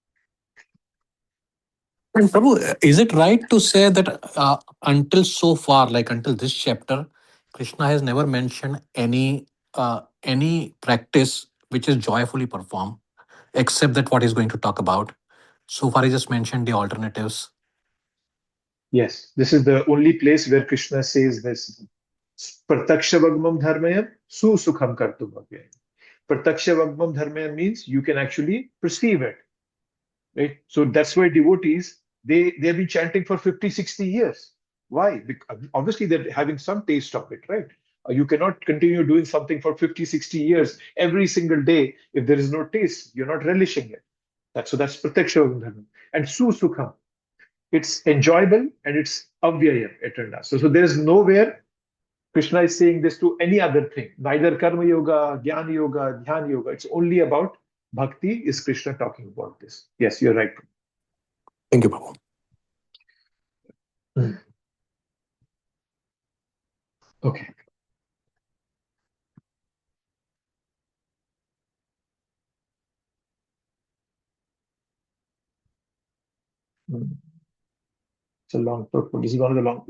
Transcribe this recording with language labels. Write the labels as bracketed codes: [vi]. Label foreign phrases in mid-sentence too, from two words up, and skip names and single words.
[en] And Prabhu, is it right to say that until so far, like until this chapter, Krishna has never mentioned any practice which is joyfully performed, except that what he's going to talk about? So far, he just mentioned the alternatives. Yes, this is the only place where Krishna says this. [sa] Prataksha vagmam dharmayam su sukham kartum bhavyayam. Prataksha vagmam dharmayam [en] means you can actually perceive it. Right? So that's why devotees, they've been chanting for 50, 60 years. Why? Because obviously they're having some taste of it, right? You cannot continue doing something for 50, 60 years every single day if there is no taste. You're not relishing it. That's [sa] prataksha vagmam dharmayam. [en] And [sa] su sukham. [en] It's enjoyable and it's avyayam, eternal. So there is nowhere Krishna is saying this to any other thing. Neither [sa] karma yoga, jnana yoga, dhyana yoga. [en] It's only about bhakti. Is Krishna talking about this? Yes, you're right. Thank you, Prabhu. Okay. It's a long purport. This is one of the long.